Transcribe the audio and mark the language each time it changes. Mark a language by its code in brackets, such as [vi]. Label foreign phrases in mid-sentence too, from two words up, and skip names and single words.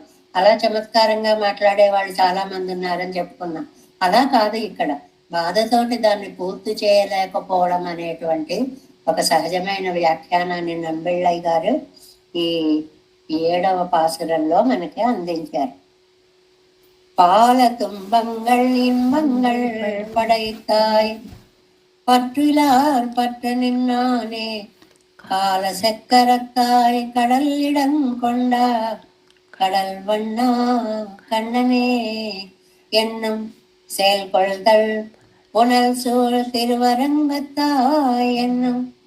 [te] అలా చమత్కారంగా మాట్లాడే వాళ్ళు చాలా మంది ఉన్నారని చెప్పుకున్నాం. అలా కాదు, ఇక్కడ బాధతోటి దాన్ని పూర్తి చేయలేకపోవడం అనేటువంటి ఒక సహజమైన వ్యాఖ్యానాన్ని నంబిళ్ళయ్య గారు ఈ 7వ పాసురంలో మనకి అందించారు. [ta] பால துன்பங்கள் இன்பங்கள் படைத்தாய் பற்றிலார் பற்று நின்னானே கால செக்கரத்தாய் கடல் இடங்கொண்டா கடல் வண்ணா கண்ணனே என்னும் செயல்கொள்தல் புனல் சூழ் திருவரங்கத்தாய் என்னும்